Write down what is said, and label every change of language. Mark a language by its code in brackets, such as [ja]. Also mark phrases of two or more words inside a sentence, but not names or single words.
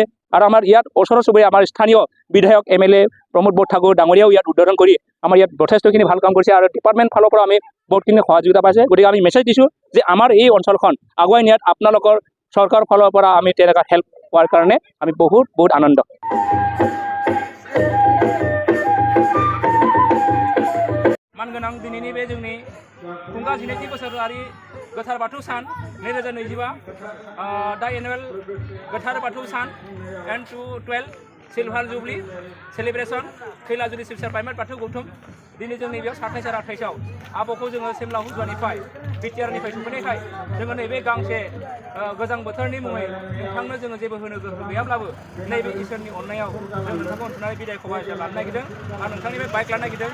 [as] আৰু আমাৰ ইয়াত ওচৰ চুবুৰীয়া আমাৰ স্থানীয় বিধায়ক MLA প্ৰমোদ বৰঠাকুৰ ডাঙৰীয়াও ইয়াত উদ্বোধন কৰি আমাৰ ইয়াত যথেষ্টখিনি ভাল কাম কৰিছে আৰু ডিপাৰ্টমেণ্ট ফালৰ পৰা আমি বহুতখিনি সহযোগিতা পাইছে। গতিকে আমি মেছেজ দিছোঁ যে আমাৰ এই অঞ্চলখন আগুৱাই নিয়াত আপোনালোকৰ চৰকাৰৰ ফালৰ পৰা আমি তেনেকুৱা হেল্প হোৱাৰ কাৰণে আমি বহুত আনন্দ। [brx] मानगोनां दिनैनि बे जोंनि खुंगा 12थि बोसोरारि गोथार बाथौ सान 2025 दा एनुवेल गोथार बाथौ सान N212 [en] Silver Jubilee Celebration [brx] खैलाजुलि सिबिसार प्राइमारि बाथौ गौथुम दिनै जोंनि बेयाव 27 आरो 28 आब'खौ जोङो सिमला हुजुवानिफ्राय बिटिआरनिफ्राय सफैनायखाय जोङो नैबे गांसे गोजां बोथोरनि मुङै नोंथांनो जोङो जेबो होनो गोहो गैयाब्लाबो नैबे इसोरनि अननायाव जों नोंथांखौ अनसुंथाइ बिदाय खबाइसे लानो नागिरदों आरो नोंथांनिफ्राय बाइक लानो नागिरदों।